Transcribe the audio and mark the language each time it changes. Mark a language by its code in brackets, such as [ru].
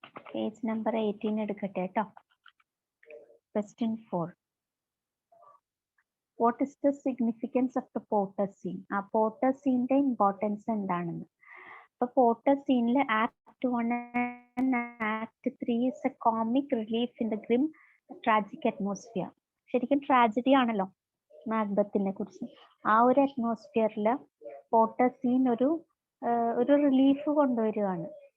[en] Page number 18 [ml] എടുക്കട്ടെ കേട്ടോ. [en] Question 4. What is the significance of the Potter scene? [ml] ആ Potter sceneന്റെ importance എന്താണെന്ന്. [en] അപ്പൊ Potter sceneല് Act 1 and Act 3 is a comic relief in the grim tragic atmosphere. [ml] ശരിക്കും tragedy ആണല്ലോ മാക്ബത്തിനെ കുറിച്ച്. ആ ഒരു അറ്റ്മോസ്ഫിയറില് Potter scene ഒരു റിലീഫ് കൊണ്ടുവരികയാണ്.